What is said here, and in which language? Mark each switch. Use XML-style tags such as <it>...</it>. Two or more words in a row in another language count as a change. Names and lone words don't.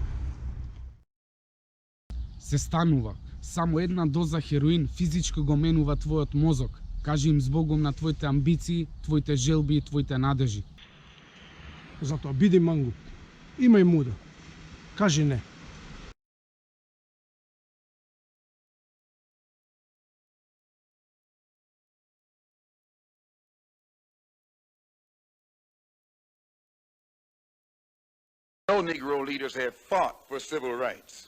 <mk>Се станува. Само една доза хероин физички го менува твојот мозок. Кажи им збогом на твоите амбиции, твоите желби и твоите надежи. Затоа биди мангуп. Имај муда. Кажи не.</mk> <en>No Negro leaders have fought for civil rights.</en>